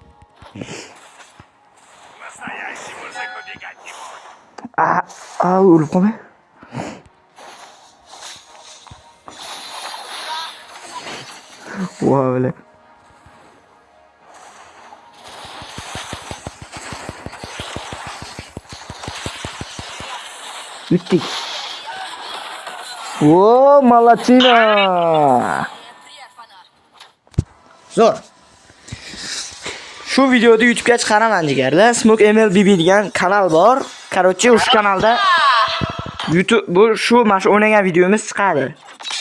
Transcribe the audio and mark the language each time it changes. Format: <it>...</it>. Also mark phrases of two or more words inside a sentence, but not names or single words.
<ru>настоящий мужик убегать не будет.</ru> <uz>O'lib qolmay. Voy bile. Bittik. Voy,</uz> <ru>молодчина. Прервана.</ru> <uz>Zo'r. Shu videoda YouTube'ga chiqaraman jigarlar. Smoke MLBB degan kanal bor. Короче, o'sha kanalda YouTube bu shu mana shu o'ynagan videomiz chiqadi.</uz>